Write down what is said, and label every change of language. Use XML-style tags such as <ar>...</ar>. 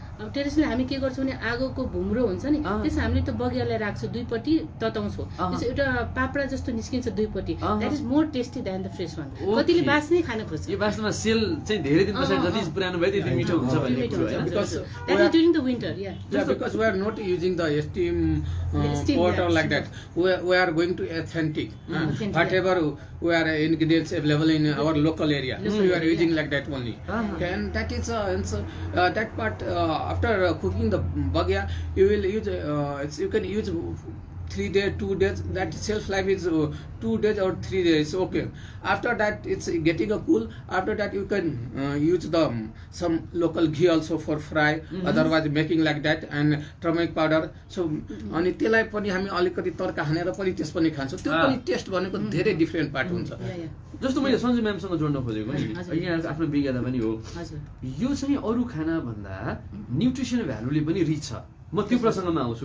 <ne>अब टेरेसले हामी के गर्छौँ भने आगोको भुम्रो हुन्छ नि त्यसमा हामीले त्यो बगियालाई राख्छौँ दुईपट्टि तताउँछौँ त्यसो एउटा पापडा जस्तो निस्किन्छ दुईपट्टि that is more tasty then the fresh one कतिले बास्नै खान खोज्छ यो वास्तवमा सेल चाहिँ धेरै दिन पछाडि जति पुरानो भयो त्यति मिठो हुन्छ भन्ने मिठो कुरो हुन्छ हैन</ne> <en>Because that is during the winter because we are not using the steam Steam, pot or yeah. like that. We are going to authentic. Authentic, Whatever we are ingredients available in our local area, so we are area. using like that only. And that is that part after cooking the bagya, you will use you can use 3 days, 2 days. That shelf life is 2 days or 3 days. Okay. After that, it's getting a cool. After that, you can use the some local ghee also for fry. Otherwise, making like that and turmeric powder.</en> <ne>So, अनि त्यसलाई पनि हामी अलिकति तड्का हानेर पनि त्यस पनि खान्छौँ त्यो पनि टेस्ट भनेको धेरै डिफ्रेन्ट पार्ट हुन्छ जस्तो मैले सञ्जु म्यामसँग जोड्न खोजेको नि हजुर। यहाँ आफ्नो विज्ञता पनि हो हजुर यो चाहिँ अरू खाना भन्दा न्युट्रिसन भ्यालुले पनि रिच छ म त्यो प्रसङ्गमा आउँछु</ne>